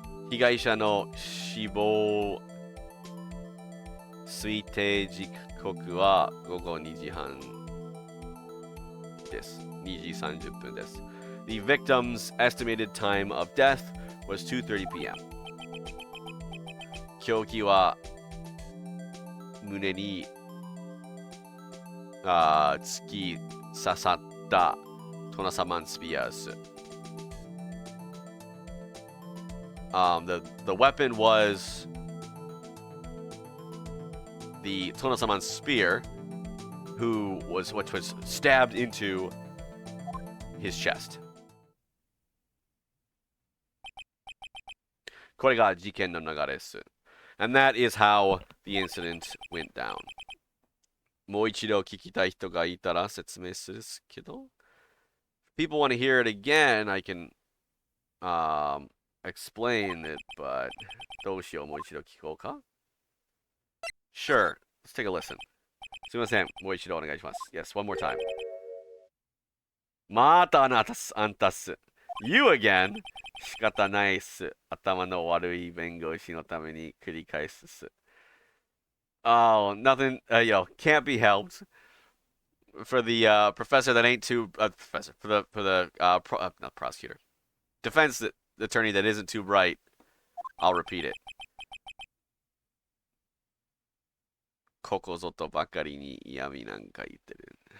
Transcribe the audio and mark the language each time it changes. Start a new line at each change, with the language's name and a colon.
Japanese: 被害者の死亡推定時刻は午後2時半です。 2時30分です。
English: The victim's estimated time of death was 2:30 p.m.
Japanese: 凶器は胸に突き刺さったトナサマンスピアーズ。
English: The weapon was the Tonosaman spear, which was stabbed into his chest.
Japanese: これが事件の流れです。
English: And that is how the incident went down.
Japanese: もう一度聞きたい人がいたら説明するけど。
English: If people want to hear it again, I can explain it, but
Japanese: どうしよう、もう一度聞こうか?
English: Sure, let's take a listen.
Japanese: すみません、もう一度お願いします。
English: Yes, one more time.
Japanese: またあんたっす。
English: You again?
Japanese: 仕方ないっす。頭の悪い弁護士のために繰り返すっす。
English: Oh, nothing, can't be helped. For the professor that ain't too professor for the not prosecutor, defense attorney that isn't too bright, I'll repeat it.
Japanese: ここぞとばかりに嫌味なんか言ってる。